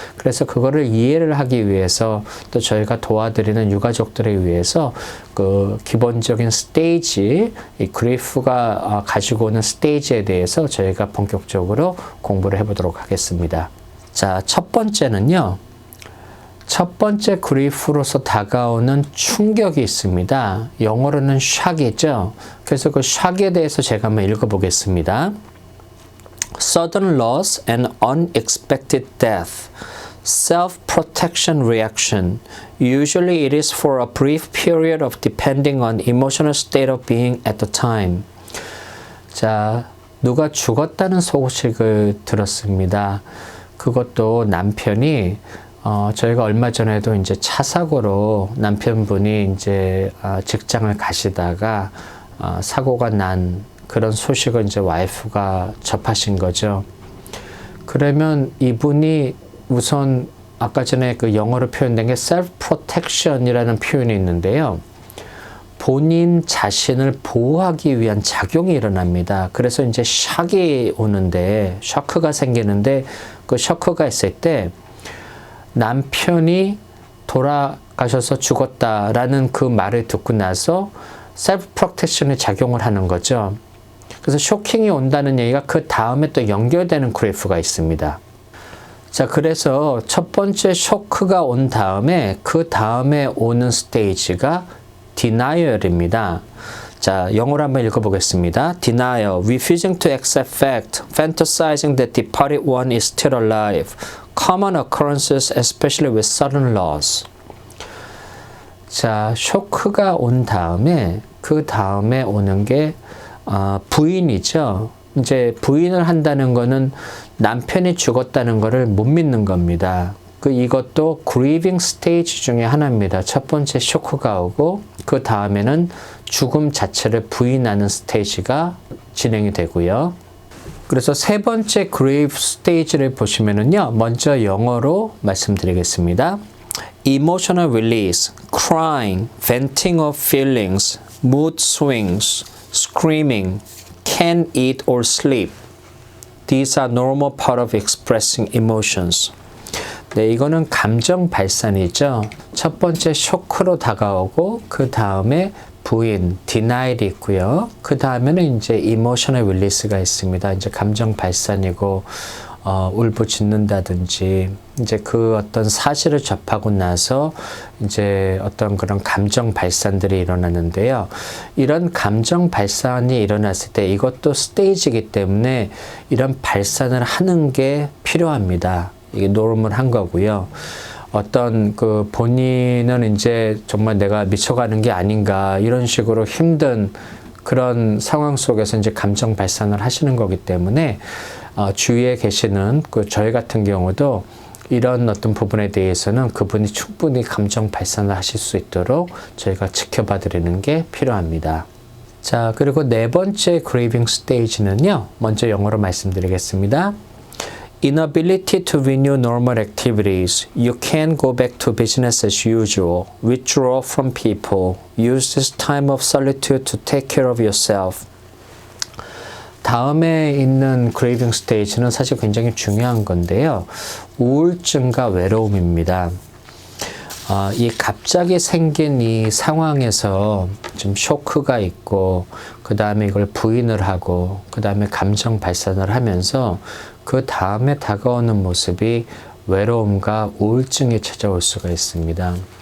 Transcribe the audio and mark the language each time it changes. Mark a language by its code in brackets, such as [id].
[ko] 그래서 그거를 이해를 하기 위해서 또 저희가 도와드리는 유가족들을 위해서 그 기본적인 스테이지, 이 grief가 가지고 오는 스테이지에 대해서 저희가 본격적으로 공부를 해보도록 하겠습니다. 자, 첫 번째는요. 첫 번째 grief로서 다가오는 충격이 있습니다. 영어로는 shock이죠. 그래서 그 shock에 대해서 제가 한번 읽어보겠습니다. [en] Sudden loss and unexpected death. Self-protection reaction. Usually it is for a brief period of depending on emotional state of being at the time. [ko] 자, 누가 죽었다는 소식을 들었습니다. 그것도 남편이 저희가 얼마 전에도 이제 차 사고로 남편분이 이제 직장을 가시다가 사고가 난 그런 소식을 이제 와이프가 접하신 거죠. 그러면 이분이 우선 아까 전에 그 영어로 표현된 게 self-protection이라는 표현이 있는데요. 본인 자신을 보호하기 위한 작용이 일어납니다. 그래서 이제 샥이 오는데, 셔크가 생기는데, 그 셔크가 있을 때 남편이 돌아가셔서 죽었다라는 그 말을 듣고 나서 셀프 프로텍션이 작용을 하는 거죠. 그래서 쇼킹이 온다는 얘기가 그 다음에 또 연결되는 그래프가 있습니다. 자, 그래서 첫 번째 쇼크가 온 다음에 그 다음에 오는 스테이지가 denial입니다. 자, 영어로 한번 읽어보겠습니다. [en] Denial, refusing to accept fact, fantasizing that departed one is still alive, common occurrences especially with sudden loss. [ko] 자, 쇼크가 온 다음에 그 다음에 오는 게 부인이죠. 이제 부인을 한다는 거는 남편이 죽었다는 거를 못 믿는 겁니다. 이것도 grieving 스테이지 중에 하나입니다. 첫 번째 쇼크가 오고 그 다음에는 죽음 자체를 부인하는 스테이지가 진행이 되고요. 그래서 세 번째 grief 스테이지를 보시면은요, 먼저 영어로 말씀드리겠습니다. [en] Emotional release, crying, venting of feelings, mood swings, screaming, can't eat or sleep. These are normal part of expressing emotions. [ko] 네, 이거는 감정 발산이죠. 첫 번째 쇼크로 다가오고 그 다음에 부인, denial이 있고요. 그 다음에는 이제 [en] emotional release [ko] 가 있습니다. 이제 감정 발산이고 울부짖는다든지 이제 그 어떤 사실을 접하고 나서 이제 어떤 그런 감정 발산들이 일어나는데요. 이런 감정 발산이 일어났을 때 이것도 스테이지이기 때문에 이런 발산을 하는 게 필요합니다. 이게 노름을 한 거고요. 어떤 그 본인은 이제 정말 내가 미쳐가는 게 아닌가 이런 식으로 힘든 그런 상황 속에서 이제 감정 발산을 하시는 거기 때문에 주위에 계시는 그 저희 같은 경우도 이런 어떤 부분에 대해서는 그분이 충분히 감정 발산을 하실 수 있도록 저희가 지켜봐 드리는 게 필요합니다. 자, 그리고 네 번째 [en] grieving stage [ko] 는요. 먼저 영어로 말씀드리겠습니다. [en] Inability to renew normal activities. You can't go back to business as usual. Withdraw from people. Use this time of solitude to take care of yourself. [ko] 다음에 있는 [en] grieving stage [ko] 는 사실 굉장히 중요한 건데요. 우울증과 외로움입니다. 이 갑자기 생긴 이 상황에서 좀 쇼크가 있고 그 다음에 이걸 부인을 하고 그 다음에 감정 발산을 하면서 그 다음에 다가오는 모습이 외로움과 우울증이 찾아올 수가 있습니다.